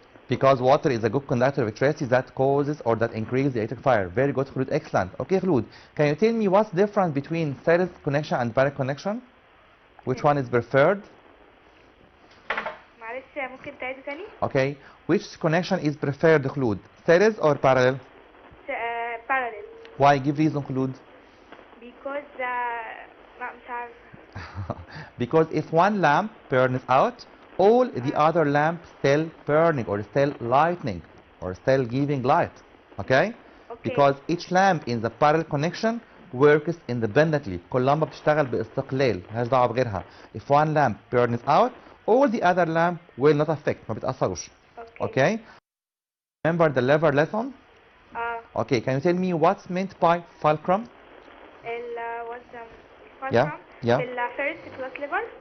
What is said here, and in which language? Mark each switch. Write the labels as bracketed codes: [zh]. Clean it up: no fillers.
[en] Because water is a good conductor of electricity that causes or that increases the electric fire. Very good, Khulud. Excellent. Okay, Khulud, can you tell me what's the difference between series connection and parallel connection? Which one is preferred? [ar] معلش ممكن تعيد تاني؟ [en] Okay. Which connection is preferred, Khulud? Series or parallel? Parallel. Why? Give reason, Khulud. Because [ar] مش عارفة. [en] Because if one lamp burns out, all the other lamps still burning or still lighting or still giving light. Okay? Because each lamp in the parallel connection works independently. [ar] كل لمبة بتشتغل باستقلال، ملهاش دعوة بغيرها. [en] If one lamp burns out, all the other lamp will not affect. [ar] ما بتأثروش. [en] Okay? Remember the lever lesson? Okay, can you tell me what's meant by fulcrum? What's the fulcrum? Yeah. The first class lever?